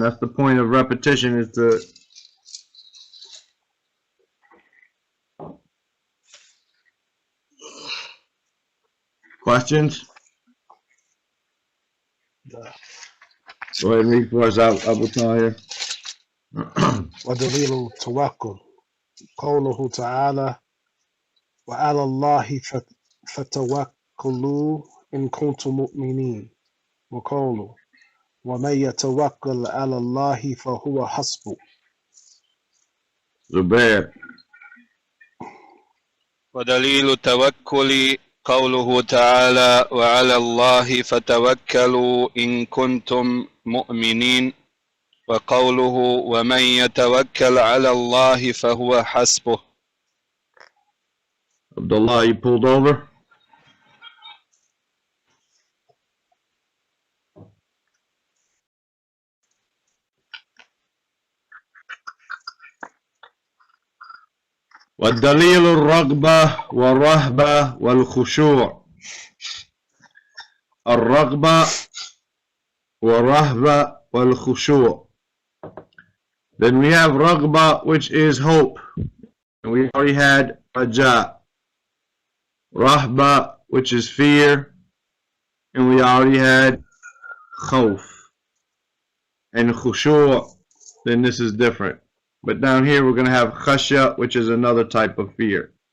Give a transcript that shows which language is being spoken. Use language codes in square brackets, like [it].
[en] That's the point of repetition, is to questions? Go ahead and read for us, Abu Tahir. [ar] ودليل التوكل قوله تعالى وعلى الله فتوكلوا إن كنتم مؤمنين وقوله ومن يتوكل على الله فهو حسبه. [en] Zubair. [ar] ودليل التوكل قوله تعالى وعلى الله فتوكلوا إن كنتم مؤمنين وقوله ومن يتوكل على الله فهو حسبه. [en] Abdullah, you pulled over? [ar] والدليل الرغبة والرهبة والخشوع. الرغبة والرهبة والخشوع. [en] Then we have رغبة, which is hope. And we already had raja. Rahba, which is fear. And we already had khawf. And khushu', then this is different. But down here we're going to have khashya, which is another type of fear.